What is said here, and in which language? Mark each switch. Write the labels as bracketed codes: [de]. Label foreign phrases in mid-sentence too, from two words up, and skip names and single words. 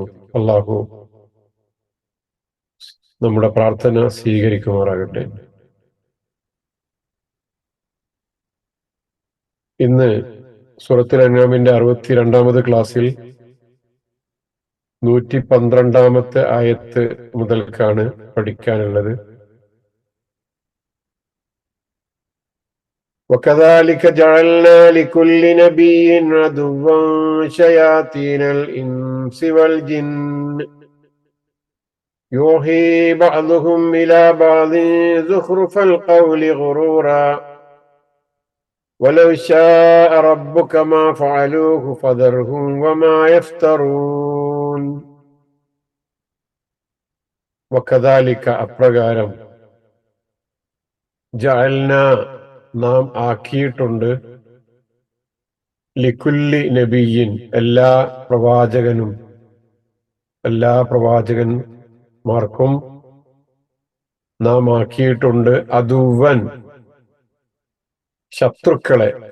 [ml] അള്ളാഹു നമ്മുടെ പ്രാർത്ഥന സ്വീകരിക്കുമാറാകട്ടെ. ഇന്ന് സൂറത്തുൽ അൻആമിന്റെ 62ാമത് ക്ലാസ്സിൽ 112ാമത്തെ ആയത്ത് മുതൽക്കാണ് പഠിക്കാനുള്ളത്. [ar] وكذلك جعلنا لكل نبي عدوا شياطين الإنس والجن يوحي بعضهم إلى بعض زخرف القول غرورا ولو شاء ربك ما فعلوه فذرهم وما يفترون. [ml] وكذلك അപ്രകാരം ജഅൽന നാം ആക്കിയിട്ടുണ്ട് [ar] لكل نبي [ml] എല്ലാ പ്രവാചകന്മാർക്കും നാം ആക്കിയിട്ടുണ്ട് അദുവൻ ശത്രുക്കളെ,